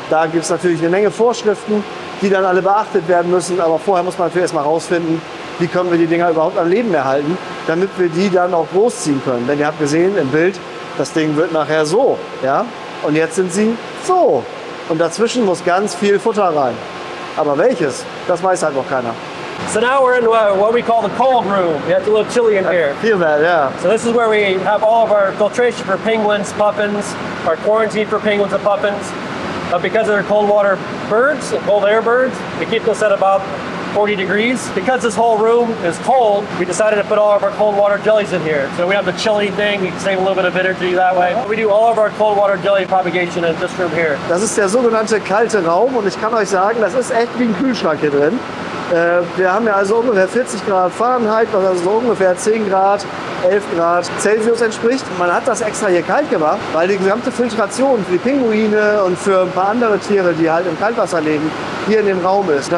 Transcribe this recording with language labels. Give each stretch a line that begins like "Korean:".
German: Da gibt es natürlich eine Menge Vorschriften, die dann alle beachtet werden müssen, aber vorher muss man natürlich erstmal rausfinden, wie können wir die Dinger überhaupt am Leben erhalten, damit wir die dann auch großziehen können. Denn ihr habt gesehen im Bild, das Ding wird nachher so, ja, und jetzt sind sie so. Und dazwischen muss ganz viel Futter rein. Aber welches, das weiß halt noch keiner.
English: So now we're in what we call the cold room. It's a little chilly in here. I feel that, yeah. So this is where we have all of our filtration for penguins, puffins, our quarantine for penguins and puffins. Because they're cold water birds, cold air birds, we keep this at about 40 degrees. Because this whole room is cold, we decided to put all of our cold water jellies in here. So we have the chilling thing, we can save a little bit of energy that way. We do all of our cold water jelly propagation in this room here.
German: Das ist der sogenannte kalte Raum und ich kann euch sagen, das ist echt wie ein Kühlschrank hier drin. Wir haben ja also ungefähr 40 Grad Fahrenheit, was also so ungefähr 10 Grad, 11 Grad Celsius entspricht. Man hat das extra hier kalt gemacht, weil die gesamte Filtration für die Pinguine und für ein paar andere Tiere, die halt im Kaltwasser leben, hier in dem Raum ist.